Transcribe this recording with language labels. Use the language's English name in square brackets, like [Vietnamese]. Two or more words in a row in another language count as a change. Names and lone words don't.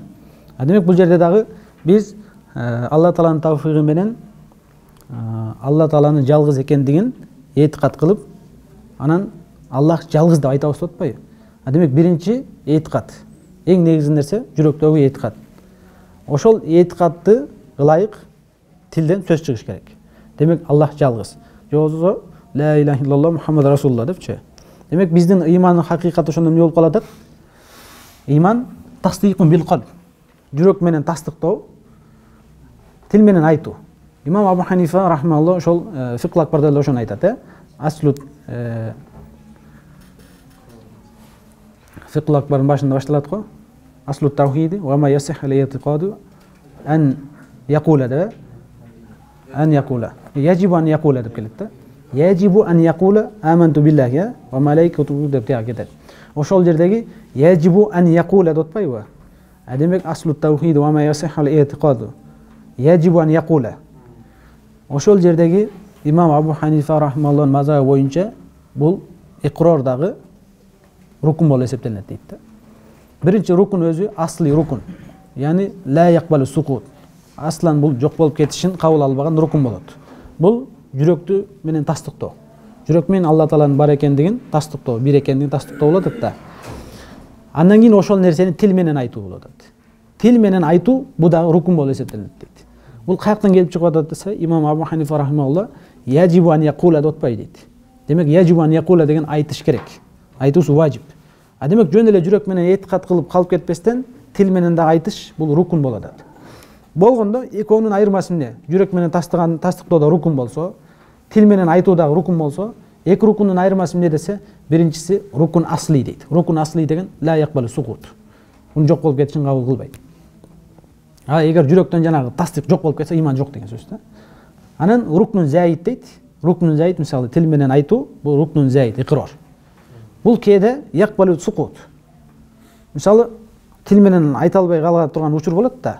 [Kyrgyz] Демек бул жерде дагы биз Алла Тааланын тауфиги менен Алла Тааланын жалгыз экендигин этикад кылып, анан Аллах жалгыз деп айтабыз деп атпайбы? Демек биринчи этикад. Эң негизги нерсе жүрөктөгү этикад. Ошол этикадты ылайык тилден сөз чыгыш керек. Демек Аллах жалгыз. Жобосо [Arabic] لا إله إلا الله محمد رسول الله [Kyrgyz] депчи. Демек биздин ыймандын хакыйкаты ошондо эмне болуп калат? Ыйман [Arabic] تصديق بالقلب. [Kyrgyz] Жүрөк менен тасдыктоо, тил менен айтуу. Имам Абу Ханифа рахмаллах ошол [Arabic] الفقه الأكبر [Kyrgyz] эле ошону айтат, Аслу [Arabic] الفقه الأكبر [Kyrgyz] башында башталат го. [Arabic] أصل التوحيد وما يصح الاعتقاد أن يقول да. أن يقول. يجب أن يقول [Kyrgyz] деп келет да. [Arabic] يجب أن يقول آمنت بالله وملائكته [Kyrgyz] деп кетет. Ошол жердеги [Arabic] يجب أن يقول [Kyrgyz] деп атпайбы? [Arabic] Демек أصل التوحيد وما يصح الاعتقاد يجب أن يقول. [Kyrgyz] Ошол жердеги имам Абу Ханифа рахмаллахын мазхабы боюнча бул иқрордагы рукун болуп эсептелинет дейт да. Биринчи рукун өзү асли рукун. [Arabic] Яни لا يقبل السقوط. [Kyrgyz] Аслан бул жок болуп кетишин кабыл албаган рукун болот. Бул жүрөктү менен тастыктоо. Жүрөк менен Алла Тааланын бар экендигин тастыктоо, бир экендигин тастыктоо болот да. Андан кийин ошол нерсени тил менен айтуу болот. Тил менен айтуу бул дагы рукун болуп эсептелинет дейт. Бул каяктан келип чыгып атат десе, имам Абу Ханифа рахмаллах [Arabic] يجب أن يقول [Kyrgyz] деп атпайбы дейт. Демек [Arabic] يجب أن يقول [Kyrgyz] деген айтыш керек. Айтуусу важип. Демек жөн эле жүрөк менен этикад кылып калып кетпестен тил менен да айтыш бул рукун болот. Болгондо экөөнүн айырмасы эмне? Жүрөк менен тастыктоодо рукун болсо, тил менен айтуудагы рукун болсо, эки рукундун айырмасы эмне десе, биринчиси [Arabic] ركن أصلي [Kyrgyz] дейт. [Arabic] ركن أصلي [Kyrgyz] деген [Arabic] لا يقبل السقوط. [Kyrgyz] Мун жок болуп кетишин кабыл кылбайт. Эгер жүрөктөн жанагы тастык жок болуп кетсе, иман жок деген сөз да. Анан [Arabic] ركن زائد [Kyrgyz] дейт. [Arabic] ركن زائد [Kyrgyz] мисалы тил менен айтуу, бул [Arabic] ركن زائد [Kyrgyz] иqror. Бул кээде [Arabic] يقبل السقوط. [Kyrgyz] Мисалы тил менен айта албай кала турган учур болот да.